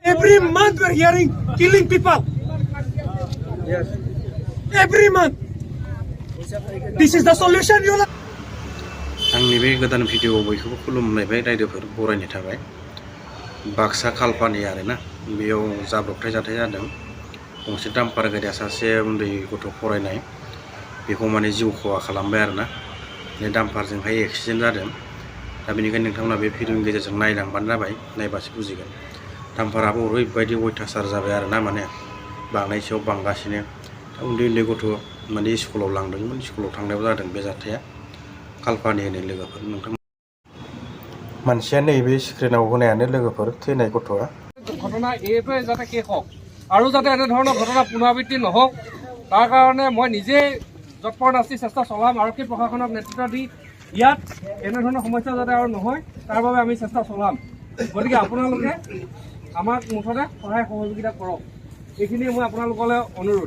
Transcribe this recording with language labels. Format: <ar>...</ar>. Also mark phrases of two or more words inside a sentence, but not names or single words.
<en>Every month we're hearing killing people. Yes. Every month. This is the solution, you know.</en> <brx>आंनि बे गोदान भिडिअ बयखौबो खुलुमलायबाय रायजोफोर बरायनाय थाबाय। बाक्सा खालपानि आरोना बेयाव जाब्रबथाय जाथाय जादों। गंसे डाम्पार गारिया सासे उन्दै गथ' फरायनाय बेखौ माने जिउ खहा खालामबाय आरोना। बे डाम्पारजोंहाय एक्सिडेन्ट जादों। दा बेनिखायनो नोंथांमोना बे भिडिअनि गेजेरजों नायलांबानो जाबाय, नायबासो बुजिगोन। डाम्पाराबो ओरैबायदि अयथासार जाबाय आरोना, माने बांनायनि सायाव बांगासिनो। उन्दै उन्दै गथ' माने स्कुलाव लांदोंमोन, स्कुलाव थांनायाव जादों बे जाथाया। खालपानि होनो लोगोफोर नोंथां मानसिया नैबे स्क्रिनाव होनायानो लोगोफोर थैनाय गथ'आ।</brx> <as>ঘটনা এইটোৱে যাতে শেষ হওক আৰু যাতে এনেধৰণৰ ঘটনা পুনৰাবৃত্তি নহওক তাৰ কাৰণে মই নিজে যৎপৰোনাস্তি চেষ্টা চলাম। আৰক্ষী প্ৰশাসনক নেতৃত্ব দি ইয়াত এনেধৰণৰ সমস্যা যাতে আৰু নহয় তাৰ বাবে আমি চেষ্টা চলাম। গতিকে আপোনালোকে আমাক মুঠতে সহায় সহযোগিতা কৰক, এইখিনিয়ে মই আপোনালোকলৈ অনুৰোধ।</as>